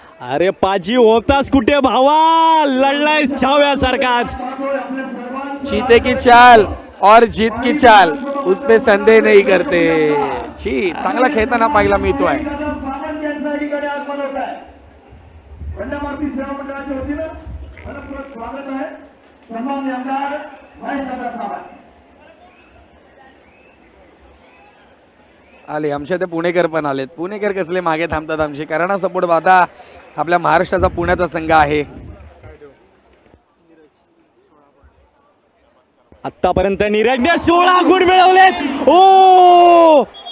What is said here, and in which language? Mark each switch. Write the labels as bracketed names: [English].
[Marathi] अरे पाजी होताच कुठे भावा, लढलाय छाव्यासारखाच. [Hindi] जीते की चाल और जीत की चाल उस पे संदेह नहीं करते. [Marathi] छी, चांगला खेळताना पाहायला मिळतोय. सावंत यांचं या ठिकाणी आगमन होत आहे. बंडामारुती सेवा मंडळाच्या वतीनं मनपूर्वक स्वागत आहे. सन्माननीय आमदार महेशदादा सावंत आले. आमच्या ते पुणेकर पण आलेत. पुणेकर कसले मागे थांबतात आमचे, करणा सपोर्ट आता आपल्या महाराष्ट्राचा पुण्याचा संघ आहे. आतापर्यंत नीरजने 16 गुण मिळवलेत. ओ